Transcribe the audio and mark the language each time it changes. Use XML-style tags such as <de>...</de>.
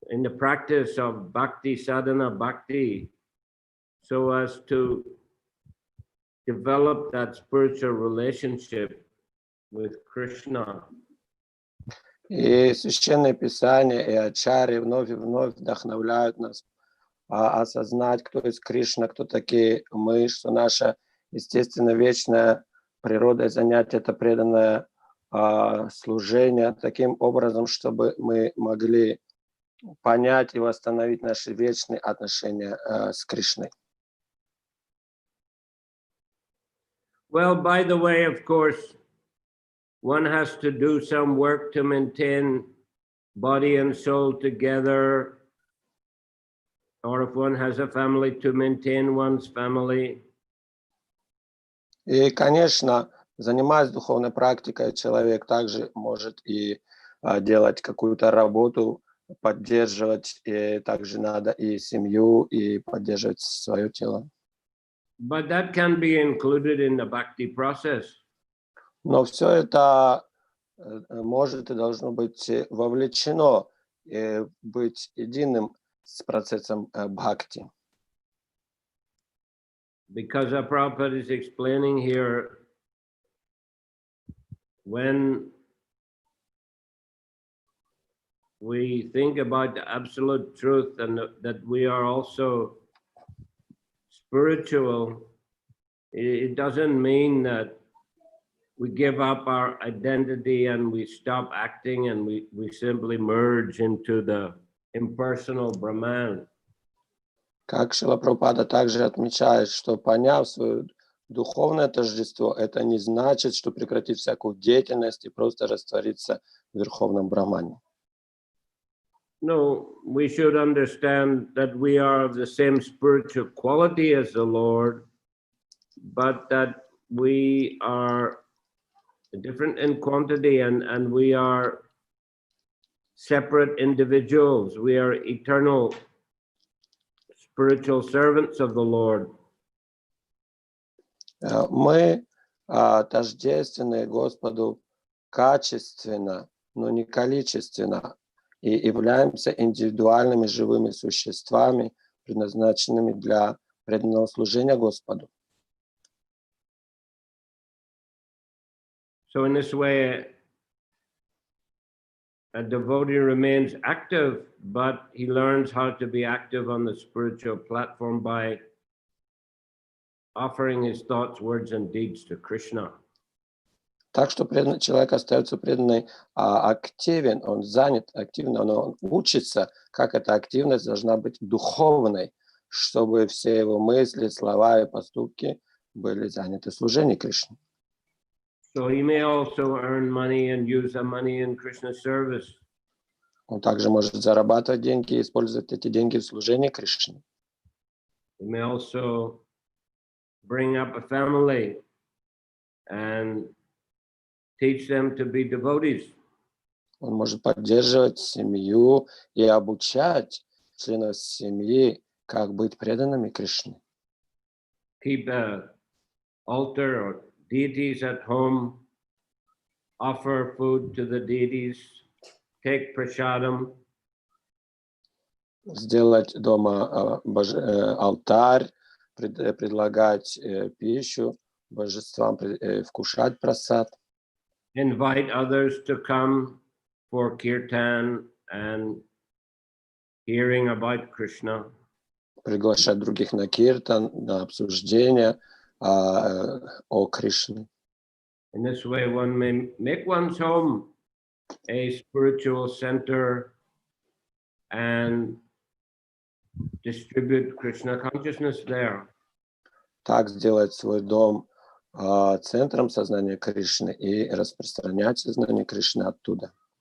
<en>practice of bhakti, sadhana bhakti, so as to develop that spiritual relationship with Krishna.</en> <ru>И Священное Писание, и ачарьи вновь и вновь вдохновляют нас осознать, кто есть Кришна, кто такие мы, что наша естественно вечная природа и занятие — это преданное служение таким образом, чтобы мы могли понять и восстановить наши вечные отношения с Кришной.</ru> <en>Well, by the way, of course, one has to do some work to maintain body and soul together, or if one has a family, to maintain one's family.</en> <ru>И, конечно, занимаясь духовной практикой, человек также может и делать какую-то работу, поддерживать, и также надо и семью, и поддерживать свое тело.</ru> <en>But that can be included in the bhakti process.</en> <ru>Но все это может и должно быть вовлечено, быть единым с процессом бхакти.</ru> <en>Because Prabhupada is explaining here, when we think about the absolute truth and that we are also spiritual, it doesn't mean that we give up our identity and we stop acting and we simply merge into the impersonal Brahman.</en> <ru>Как Шрила Прабхупада также отмечает, что поняв свое духовное тождество, это не значит, что прекратить всякую деятельность и просто раствориться в Верховном Брахмане.</ru> <en>No, we should understand that we are of the same spiritual quality as the Lord, but that we are different in quantity and we are separate individuals. We are eternal spiritual servants of the Lord.</en> <ru>Мы тождественны Господу качественно, но не количественно, и являемся индивидуальными живыми существами, предназначенными для преданного служения Господу.</ru> <en>So in this way, a devotee remains active, but he learns how to be active on the spiritual platform by offering his thoughts, words, and deeds to Krishna.</en> <ru>Так что человек остается преданный, активен, он занят активно, но он учится, как эта активность должна быть духовной, чтобы все его мысли, слова и поступки были заняты служением Кришне.</ru> <en>So he may also earn money and use the money in Krishna's service.</en> <ru>Он также может зарабатывать деньги и использовать эти деньги в служении Кришне.</ru> <en>He may also bring up a family and teach them to be devotees.</en> <ru>Он может поддерживать семью и обучать членов семьи, как быть преданными Кришне.</ru> <en>Keep an altar or deities at home, offer food to the deities, take prasadam.</en> <ru>Сделать дома алтарь, предлагать пищу божествам, вкушать прасад.</ru> <en>Invite others to come for kirtan and hearing about Krishna.</en> <ru>Приглашать других на киртан, на обсуждение о Кришне.</ru> <en>In this way, one may make one's home a spiritual center and distribute Krishna consciousness there.</en> <ru>Так сделать свой дом центром сознания Кришны и распространять сознание Кришны оттуда.</ru>